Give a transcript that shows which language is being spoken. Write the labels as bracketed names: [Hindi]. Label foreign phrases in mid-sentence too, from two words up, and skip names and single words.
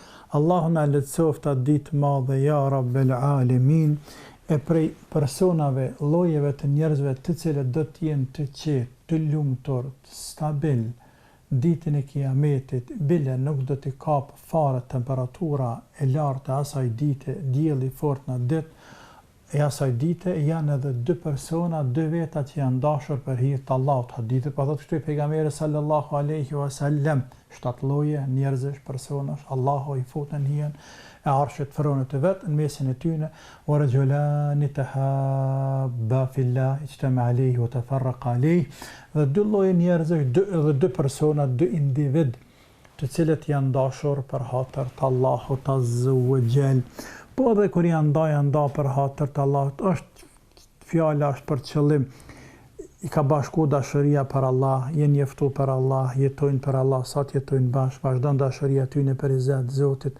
[Albanian] Allahu na lehtësoft atë ditë madhe, [Arabic] يا رب العالمين, [Albanian] e prej personave, llojeve të njerëzve të cilët do të jenë të qetë, të lumtur, stabil, ditën e kiametit, bile nuk do t'i kap fare temperatura e lartë e asaj dite, dielli fort në ditë, e asaj dite janë edhe dy persona, dy veta që janë dashur për hir të Allahut. Hadithe po thotë kështu pejgamberi [Arabic] صلى الله عليه وسلم, [Albanian] 7 lloje njerëzish, personash, Allahu I fut në hijen e arshit fronit të vet, në mesin e tyre, [Arabic] ورجلان تحابا في الله اجتمعا عليه وتفرقا عليه, [Albanian] dhe dy lloje njerëzish, dy persona, dy individ, të cilët janë dashur për hatër të Allahut [Arabic] عز وجل. [Albanian] Po edhe kur janë nda për hatër të Allahut, fjala është për qëllim, I ka bashku dashuria për Allah, jenë njeftu për Allah, jetojnë për Allah, sa të jetojnë bashkë, vazhdon dashuria tyne për izet Zotit.